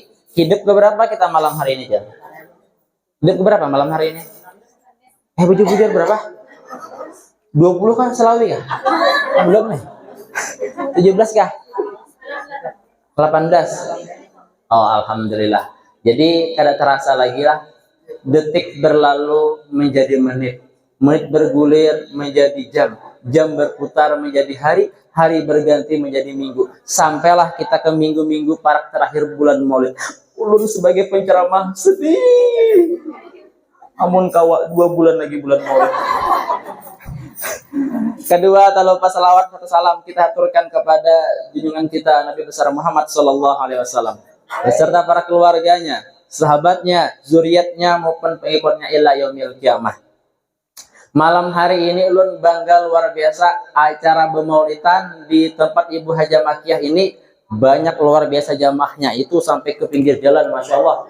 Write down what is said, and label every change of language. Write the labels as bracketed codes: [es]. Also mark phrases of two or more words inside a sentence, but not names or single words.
[id] Hidup keberapa kita malam hari ini, Jan? Hidup keberapa malam hari ini? [bjn] Bujur-bujur berapa? 20 kan selawi ya? [id] Belum nih. 17 kah? 18. Oh, alhamdulillah. [bjn] Jadi kada terasa lagi lah. [id] Detik berlalu menjadi menit. Menit bergulir menjadi jam. Jam berputar menjadi hari. Hari berganti menjadi minggu. Sampailah kita ke minggu-minggu parak terakhir bulan Maulid. [bjn] Ulun sebagai penceramah sedih. Amun kawa 2 bulan lagi bulan Maulid. [id] Kedua, tak lupa salawat atau salam kita aturkan kepada junjungan kita Nabi besar Muhammad [ar] Sallallahu Alaihi Wasallam [id] beserta para keluarganya, sahabatnya, zuriatnya maupun pengikutnya [ar] ila yaumil kiamah. [bjn] Malam hari ini ulun bangga luar biasa, acara bemaulidan di tempat Ibu Hajah Makiyah ini banyak luar biasa jamaahnya, itu sampai ke pinggir jalan, [ar] masya Allah.